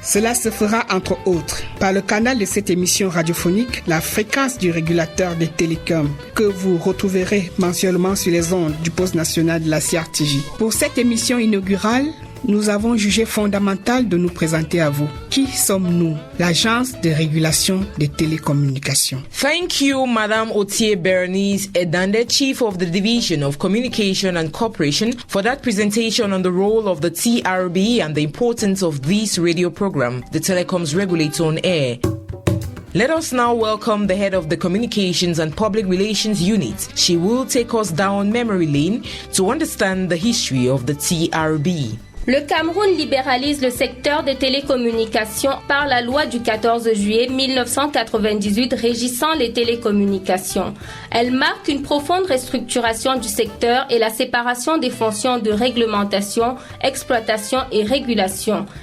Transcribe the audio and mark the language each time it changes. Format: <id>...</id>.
<fr>Cela se fera entre autres par le canal de cette émission radiophonique, la fréquence du régulateur des télécoms, que vous retrouverez mensuellement sur les ondes du poste national de la CRTJ. Pour cette émission inaugurale, nous avons jugé fondamental de nous présenter à vous. Qui sommes-nous? L'Agence de régulation des télécommunications.</fr> <en>Thank you, Madame Autier Bernice Edande, Chief of the Division of Communication and Cooperation, for that presentation on the role of the TRB and the importance of this radio program, the Telecoms Regulator on Air. Let us now welcome the head of the Communications and Public Relations Unit. She will take us down memory lane to understand the history of the TRB.</en> <fr>Le Cameroun libéralise le secteur des télécommunications par la loi du 14 juillet 1998 régissant les télécommunications. Elle marque une profonde restructuration du secteur et la séparation des fonctions de réglementation, exploitation et régulation.</fr>